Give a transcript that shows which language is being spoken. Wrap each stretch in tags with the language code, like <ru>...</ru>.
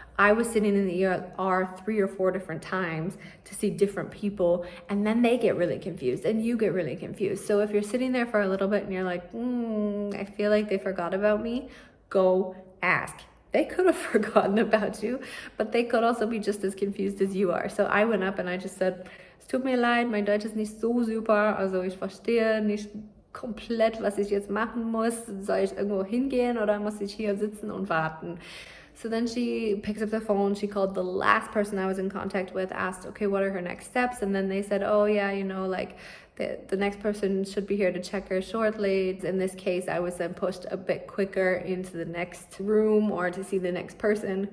<en>I was sitting in the ER 3 or 4 different times to see different people, and then they get really confused and you get really confused. So if you're sitting there for a little bit and you're like, I feel like they forgot about me, go ask. They could have forgotten about you, but they could also be just as confused as you are. So I went up and I just said,</en> <de>es tut mir leid, mein Deutsch ist nicht so super, also ich verstehe nicht komplett, was ich jetzt machen muss. Soll ich irgendwo hingehen oder muss ich hier sitzen und warten?</de> <en>So then she picks up the phone, she called the last person I was in contact with, asked, okay, what are her next steps? And then they said, oh yeah, the next person should be here to check her shortly. In this case, I was then pushed a bit quicker into the next room or to see the next person.</en>